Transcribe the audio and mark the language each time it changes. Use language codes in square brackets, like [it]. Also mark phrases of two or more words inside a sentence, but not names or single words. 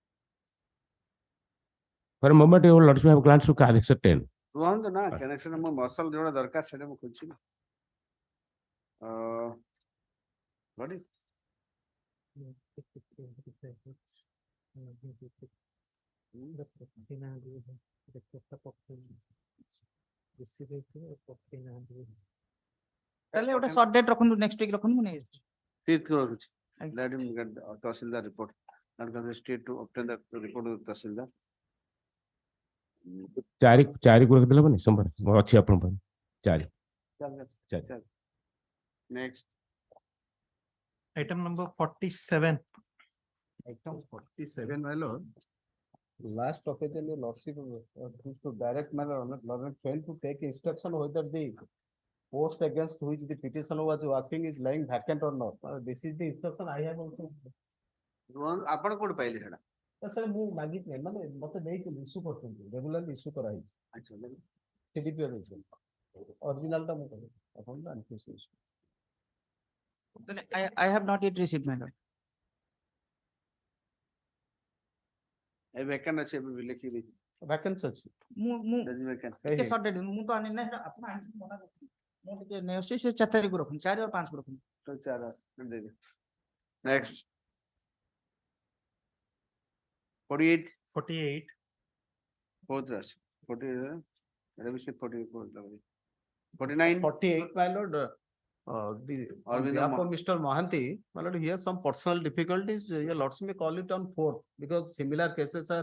[en] for a moment your lordship have glanced to annex 10 [or] ରୁହନ୍ତୁ ନା connection ମୋ ମସଲ ଯୋଉଟା ଦରକାର ସେଇଟା ମୁଁ ଖୋଜୁଛି ନା। [en] What is? [or] ତାହେଲେ ଗୋଟେ [en] short date [or] ରଖନ୍ତୁ [en] next week [or] ରଖନ୍ତୁ ମୁଁ ନେଇଯାଉଛି Fifth କୁ ରଖୁଛି। [en] Let him get the Tahsildar report. Not going to state to obtain the report of the Tahsildar. [or] 4 କୁ ରଖିଦେଲେ ମାନେ ସମ୍ଭବ ଅଛି ଆପଣଙ୍କ ପାଖରେ 4 [en] Next. Item number 47. Item 47, my lord. Last occasion, your lordship to direct manner lord failed to take instruction whether the post against which the petition was working is lying vacant or not. This is the instruction I have also. [or] ଆପଣ କୋଉଠି ପାଇଲେ ସେଟା? Sir, ମୁଁ ମାଗିଥିଲି ମାନେ ମତେ ଦେଇଥିଲି ଇସ୍ୟୁ କରୁଛନ୍ତି [en] regularly issue [or] କରାହେଇଛି ଆଚ୍ଛା ସିଡିପି ଅରିଜିନାଲ ଟା ମୁଁ କହିବି ଆପଣ ଜାଣିଥିବେ ସେ issue। [en] I have not yet received my lord [or] ଏ ଭେକାଣ୍ଟ ଅଛି ଏବେ ବି ଲେଖି ଦେଇଛି। ଭ୍ୟାକେନ୍ସି ଅଛି ମୁଁ ଟିକେ [en] short date [or] ମୁଁ ତ ଆଣିନି ନା ସେଟା ଆପଣ ଆଣିକି ମନା କରୁଛନ୍ତି ମୁଁ ଟିକେ ନେଇ ଆସୁଛି ସେ 4 ତାରିଖକୁ ରଖନ୍ତୁ 4 ଆଉ 5 କୁ ରଖନ୍ତୁ ତ 4 ଦେଇଦେ। Next. 48. 48. [en] Fourth rush. 48. Revision 48. 49. 48, my lord. The on behalf of Mr. Mohanty, my lord, he has some personal difficulties. Your lordship may call it on 4th because similar cases are.